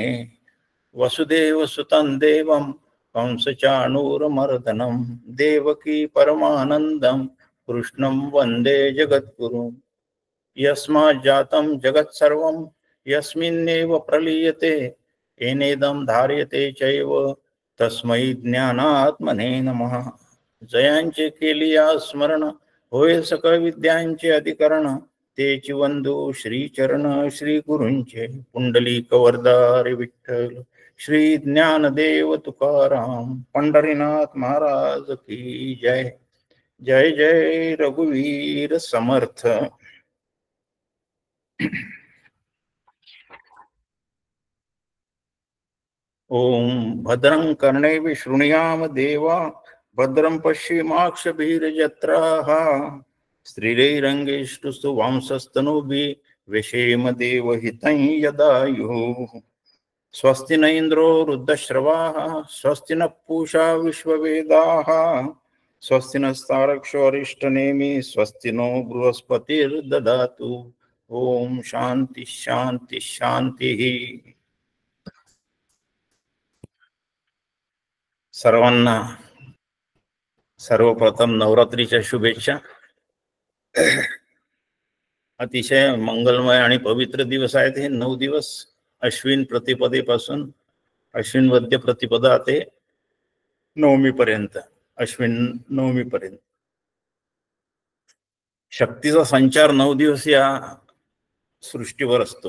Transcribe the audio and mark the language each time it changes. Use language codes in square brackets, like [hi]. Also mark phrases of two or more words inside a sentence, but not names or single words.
[sa] वसुदेव सुतं देवं कंसचाणूरमर्दनं देवकी परमानन्दं कृष्णं वन्दे जगद्गुरुं। यस्मात् जातं जगत्सर्वं यस्मिन्नेव प्रलीयते येनेदं धार्यते चैव तस्मै ज्ञानात्मने नमः। [mr] जयांचे केलिया स्मरण होय सकळ विद्यांचे अधिकरण तेची वंदू श्री चरण श्री गुरूंचे। पुंडलिक वरदारी विठ्ठल श्री ज्ञानदेव तुकाराम पंढरीनाथ महाराज की जय। जय जय रघुवीर समर्थ। [sa] ओम भद्रं कर्णेभिः शृणुयाम देवा भद्रं पश्येमाक्षभिर्यजत्राः स्त्रीरैरङ्गैस्तुष्टु वांसस्तनूभिः व्यशेम देवहितं यदायुः। स्वस्ति न इंद्रो वृद्धश्रवाः स्वस्ति न पूषा विश्ववेदाः स्वस्ति नस्तारक्षो अरिष्टनेमि स्वस्ति नो बृहस्पतिर्ददातु। ओम शांति शांति शांति। [mr] सर्वांना सर्वप्रथम नवरात्रीच्या शुभेच्छा। अतिशय मंगलमय आणि पवित्र दिवस आहेत हे 9 दिवस। अश्विन प्रतिपदेपासून अश्विन वद्य प्रतिपदा ते नवमी पर्यंत, अश्विन नवमी पर्यंत शक्तीचा संचार 9 दिवस या सृष्टीवर असतो।